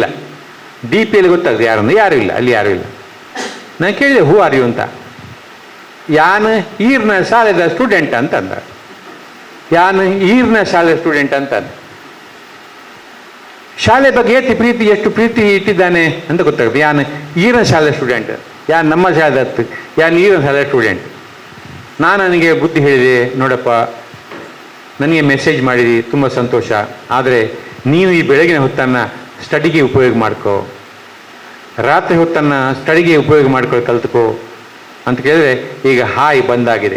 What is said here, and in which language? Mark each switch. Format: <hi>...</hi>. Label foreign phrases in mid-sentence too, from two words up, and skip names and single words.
<kn>DPಯಲ್ಲಿ ಗೊತ್ತಾಗ್ತದೆ ಯಾರು ಇಲ್ಲ, ಅಲ್ಲಿ ಯಾರೂ ಇಲ್ಲ. ನಾನು ಕೇಳಿದೆ</kn> <en>who are you</en> <kn>ಅಂತ.</kn> <tcy>ಯಾನು ಈರ್ನ ಶಾಲೆದ ಸ್ಟೂಡೆಂಟ್</tcy> <kn>ಅಂತಂದ. ಶಾಲೆ ಬಗ್ಗೆ ಎಷ್ಟು ಪ್ರೀತಿ ಇಟ್ಟಿದ್ದಾನೆ ಅಂತ ಗೊತ್ತಾಗುತ್ತೆ.</kn> <tcy>ಯಾನು ಈರ್ನ ಶಾಲೆ ಸ್ಟೂಡೆಂಟ್, ಯಾನು ನಮ್ಮ ಶಾಲೆ ಯಾನು ಈರ್ನ ಶಾಲೆ ಸ್ಟೂಡೆಂಟ್.</tcy> <kn>ನನಗೆ ಬುದ್ಧಿ ಹೇಳಿದೆ, ನೋಡಪ್ಪ ನನಗೆ ಮೆಸೇಜ್ ಮಾಡಿದಿ, ತುಂಬ ಸಂತೋಷ. ಆದರೆ ನೀನು ಈ ಬೆಳಗಿನ ಹೊತ್ತನ್ನು ಸ್ಟಡಿಗೆ ಉಪಯೋಗ ಮಾಡ್ಕೋ, ರಾತ್ರಿ ಹೊತ್ತನ್ನು ಸ್ಟಡಿಗೆ ಉಪಯೋಗ ಮಾಡ್ಕೊಳ್ಳಿ ಕಲ್ತ್ಕೋ. ಅಂತ ಕೇಳಿದರೆ ಈಗ ಹಾಯ್ ಬಂದಾಗಿದೆ.</kn>